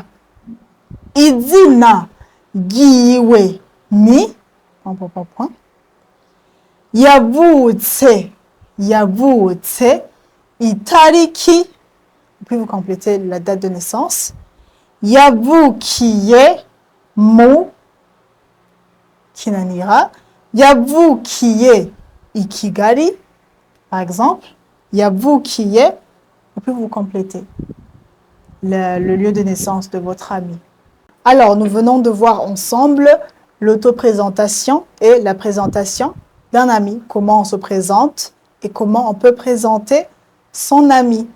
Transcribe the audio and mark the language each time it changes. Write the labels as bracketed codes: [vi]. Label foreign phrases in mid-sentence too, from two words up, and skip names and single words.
[rw] Izina ryiwe ni yavutse, yavutse, itariki, [fr] puis vous complétez la date de naissance. [rw] Yavukiye mu kinanira, yavukiye i Kigali, [fr] par exemple. Yavukiye, et puis vous complétez le lieu de naissance de votre ami. Alors, nous venons de voir ensemble l'autoprésentation et la présentation d'un ami, comment on se présente et comment on peut présenter son ami.